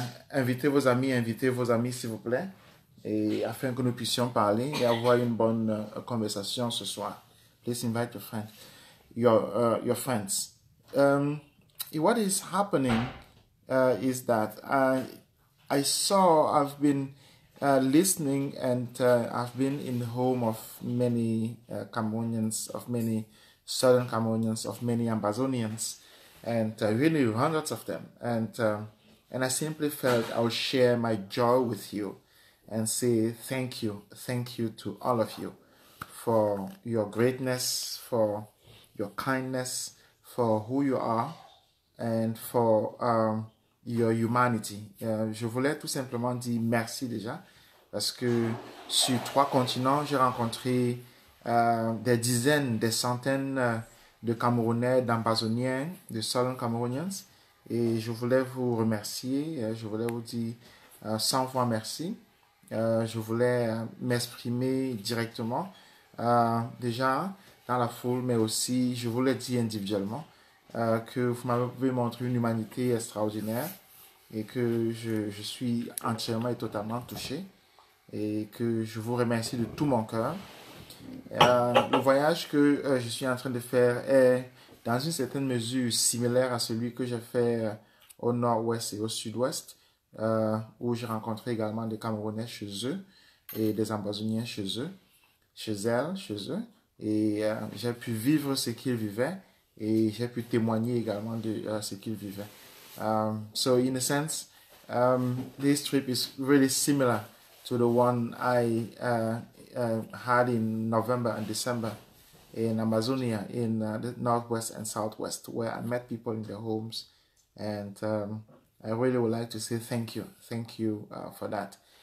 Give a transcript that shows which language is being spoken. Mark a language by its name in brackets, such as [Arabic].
[French] Invitez vos amis s'il vous plaît. Et afin que nous puissions parler et avoir une bonne conversation ce soir. [English] Please invite your friends. What is happening is that I've been listening and I've been in the home of many Cameroonians, of many Southern Cameroonians, of many Ambazonians, and really hundreds of them. And I simply felt I would share my joy with you and say thank you to all of you for your greatness, for your kindness, for who you are, and for your humanity. [French] Je voulais tout simplement dire merci déjà, parce que sur 3 continents, j'ai rencontré des dizaines, des centaines de Camerounais, d'Ambazoniens, de Southern Cameroonians, et je voulais vous remercier, je voulais vous dire 100 fois merci. Je voulais m'exprimer directement, déjà dans la foule, mais aussi je voulais dire individuellement que vous m'avez montré une humanité extraordinaire et que je suis entièrement et totalement touché et que je vous remercie de tout mon cœur. Le voyage que je suis en train de faire est dans une certaine mesure similaire à celui que j'ai fait au nord-ouest et au sud-ouest. Où j'ai rencontré également des Camerounais chez eux et des Ambazoniens chez eux, chez eux, et j'ai pu vivre ce qu'ils vivaient et j'ai pu témoigner également de ce qu'ils vivaient. [English] So in a sense, this trip is really similar to the one I had in November and December in Amazonia, in the northwest and southwest, where I met people in their homes, and I really would like to say thank you for that.